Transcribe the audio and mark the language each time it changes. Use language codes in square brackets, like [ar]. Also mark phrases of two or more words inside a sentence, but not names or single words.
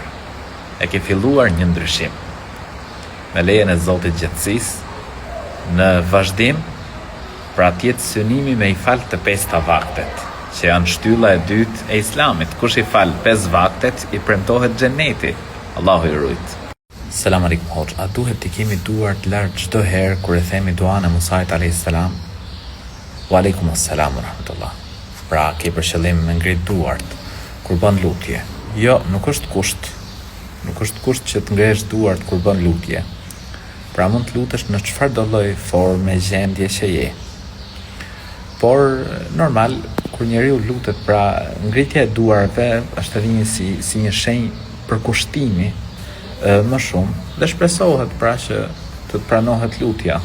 [sq] E ke filluar një ndryshim. Me lejen e Zotit gjatësisë, në vazhdim, pra tjetë synimi me i falë të 5 vaktet, që janë shtylla e dytë e Islamit. Kush i falë 5 vaktet, i premtohet xheneti. Allahu i rujt. [ar] سلام عليكم [sq] Hoxh, a duhet të kemi duart lart çdo herë kur e themi duan e Musait [ar] عليه السلام? وعليكم السلام ورحمة الله. [sq] Pra ke për qëllim me ngrit duart kur bën lutje? Jo, nuk është kusht. Nuk është kusht që të ngresh duart kur bën lutje. Pra mund të lutesh në çfarëdo lloj forme, gjendje që je. Por normal kur njeriu lutet, pra ngritja e duarve është edhe si një shenjë përkushtimi më shumë dhe shpresohet pra që të pranohet lutja.